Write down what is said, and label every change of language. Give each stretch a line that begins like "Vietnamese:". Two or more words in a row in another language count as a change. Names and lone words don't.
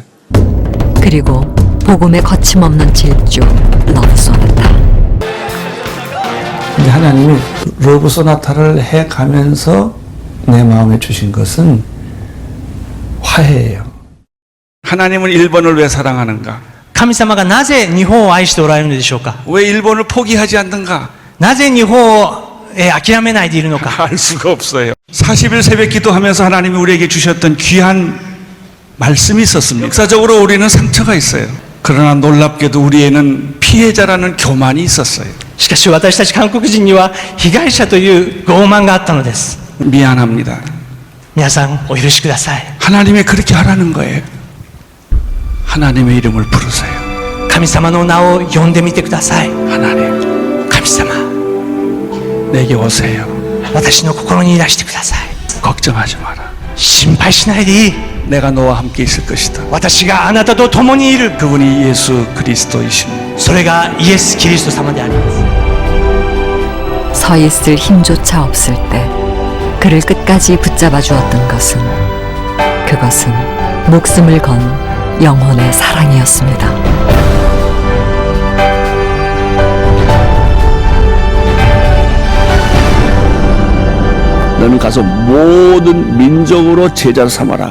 Korean: 그리고 복음의 거침없는 질주, 러브 소나타. 근데 하나님이 러브 소나타를 해가면서 내 마음에 주신 것은 화해예요. 하나님은 일본을 왜 사랑하는가?
Japanese: 神様がなぜ日本を愛しておられるのでしょうか。
Korean: 왜 일본을 포기하지 않는가?
Japanese: なぜ日本を諦めないでいるのか。
Korean: 알 수가 없어요. 40일 새벽 기도하면서 하나님이 우리에게 주셨던 귀한 말씀이 있었습니다. 역사적으로 우리는 상처가 있어요. 그러나 놀랍게도 우리에는 피해자라는 교만이 있었어요.
Japanese: しかし私たち韓国人には被害者という傲慢があったのです。
Korean: 미안합니다.
Japanese: 皆さんお許しください。
Korean: 하나님이 그렇게 하라는 거예요. 하나님의 이름을 부르세요.
Japanese: 神様の名を呼んでみてください。
Korean: 하나님,
Japanese: 神様、
Korean: 내게 오세요.
Japanese: 私の心にいらしてください。
Korean: 걱정하지 마라.
Japanese: 心配しないでいい。
Korean: 내가 너와 함께 있을 것이다.
Japanese: 私があなたと共にいる。
Korean: 그분이 예수 그리스도이십니다.
Japanese: それがイエス・キリスト様であります。
Korean: 서 있을 힘조차 없을 때 그를 끝까지 붙잡아 주었던 그것은 목숨을 건 영혼의 사랑이었습니다. 너는 가서 모든 민족으로 제자로 삼아라.